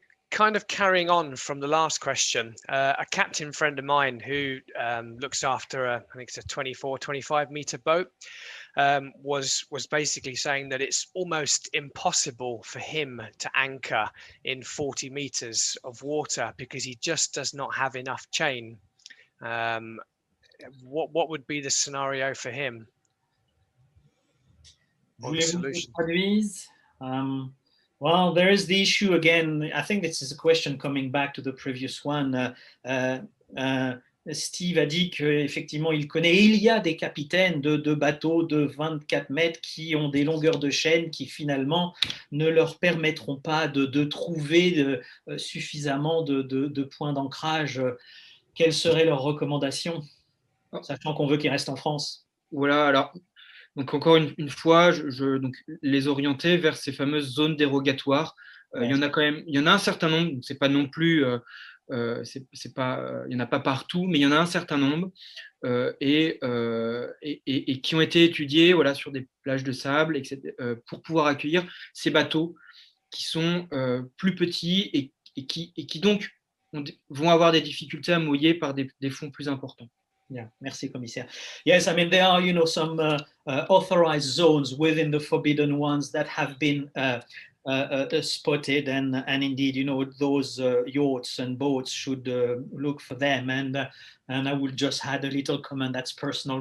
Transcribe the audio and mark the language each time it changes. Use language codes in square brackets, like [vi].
[en] kind of carrying on from the last question, a captain friend of mine who looks after I think it's a 24, 25 meter boat, was basically saying that it's almost impossible for him to anchor in 40 meters of water because he just does not have enough chain. What would be the scenario for him? Well, there is the issue again. I think this is a question coming back to the previous one. [fr] Steve a dit qu'effectivement, il connaît, et il y a des capitaines de bateaux de 24 mètres qui ont des longueurs de chaîne qui finalement ne leur permettront pas de trouver suffisamment de points d'ancrage. Quelles seraient leurs recommandations, sachant qu'on veut qu'ils restent en France? Voilà, alors, donc encore une fois, donc, les orienter vers ces fameuses zones dérogatoires. Il y en a quand même, il y en a un certain nombre, c'est pas non plus... c'est pas, il n'y en a pas partout, mais il y en a un certain nombre et qui ont été étudiés, voilà, sur des plages de sable, etc., pour pouvoir accueillir ces bateaux qui sont plus petits et qui donc vont avoir des difficultés à mouiller par des fonds plus importants. Yeah, merci, Commissaire. [en] Yes, I mean, there are, you know, some authorized zones within the forbidden ones that have been spotted, and indeed, you know, those yachts and boats should look for them. And I would just add a little comment that's personal.